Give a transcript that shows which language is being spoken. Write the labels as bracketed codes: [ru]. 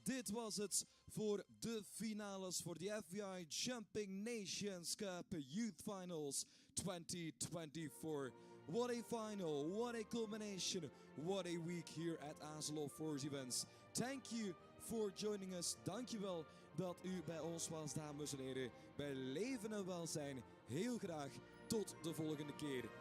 [nl] Dit was het voor de finales voor de FEI Jumping Nations Cup Youth Finals 2024. [en] What a final, what a culmination, what a week here at Azelov Force Events. Thank you for joining us. [nl] Dankjewel dat u bij ons was, dames en heren. Bij leven en welzijn. Heel graag tot de volgende keer.